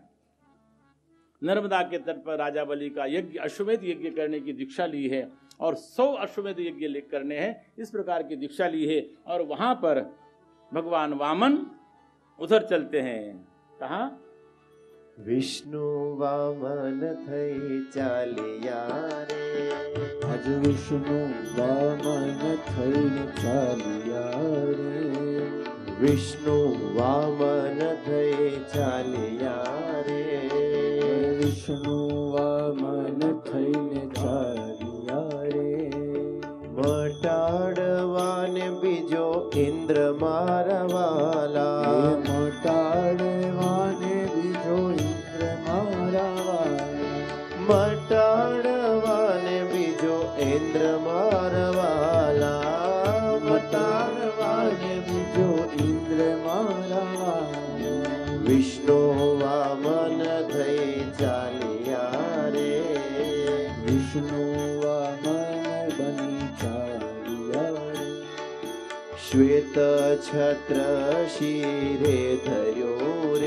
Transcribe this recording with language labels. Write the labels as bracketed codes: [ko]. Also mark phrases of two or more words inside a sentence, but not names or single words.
[hi] नर्मदा के तट पर राजा बलि का यज्ञ अश्वमेध यज्ञ करने की दीक्षा ली है और 100 अश्वमेध यज्ञ करने हैं इस प्रकार की दीक्षा ली है और वहाँ पर भगवान वामन उधर चलते हैं। कहाँ? [gu] વિષ્ણુ વામન થઈ ચાલિયા રે। આજ વિષ્ણુ વામન થઈ ચાલિયા રે। વિષ્ણુ વામન થઈ ચાલિયા રે। વિષ્ણુ વામન થઈ ચાલિયા રે। મટાડવાને બીજો ઇન્દ્ર મારવાલા। મટાડવાને બીજો ઇન્દ્ર મારવાલા। મટાડવાને બીજો ઇન્દ્ર મારવાલા। મટાડવાને બીજો ઇન્દ્ર મારવાલા। વિષ્ણુ વામન થઈ ચાલિયા રે। વિષ્ણુ વામન બની ચાલિયા રે। શ્વેત છત્ર શીરે ધર્યો રે।